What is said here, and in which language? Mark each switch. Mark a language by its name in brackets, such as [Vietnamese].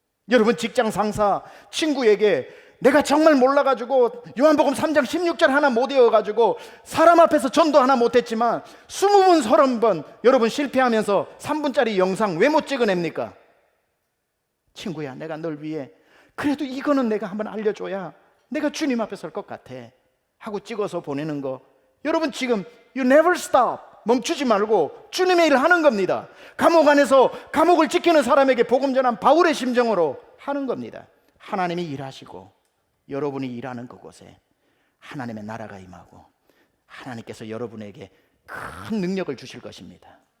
[Korean] 여러분 직장 상사, 친구에게 내가 정말 몰라가지고 요한복음 3장 16절 하나 못 외워가지고 사람 앞에서 전도 하나 못했지만 20번 30번 여러분 실패하면서 3분짜리 영상 왜 못 찍어냅니까? 친구야, 내가 널 위해 그래도 이거는 내가 한번 알려줘야 내가 주님 앞에 설 것 같아 하고 찍어서 보내는 거. 여러분 지금 [English] You never stop. [Korean] 멈추지 말고 주님의 일을 하는 겁니다. 감옥 안에서 감옥을 지키는 사람에게 복음 전한 바울의 심정으로 하는 겁니다. 하나님이 일하시고 여러분이 일하는 그곳에 하나님의 나라가 임하고 하나님께서 여러분에게 큰 능력을 주실 것입니다.